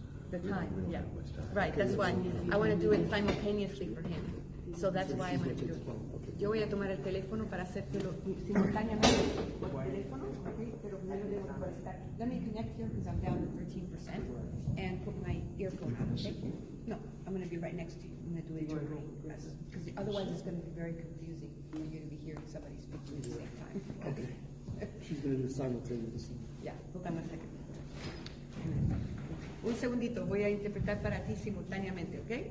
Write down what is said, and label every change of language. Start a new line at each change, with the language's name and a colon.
English: The time, yeah. Right, that's why. I want to do it simultaneously for him. So that's why I'm going to do it.
Spanish: Yo voy a tomar el teléfono para hacértelo simultáneamente por teléfono, okay? Pero primero debo conectar.
English: Let me connect here because I'm down to 13% and put my earphone on, okay? No, I'm going to be right next to you. I'm going to do it because otherwise it's going to be very confusing for you to be hearing somebody speaking at the same time. Okay. She's going to do simultaneously. Yeah, hold on a second.
Spanish: Un segundito, voy a interpretar para ti simultáneamente, ¿ok?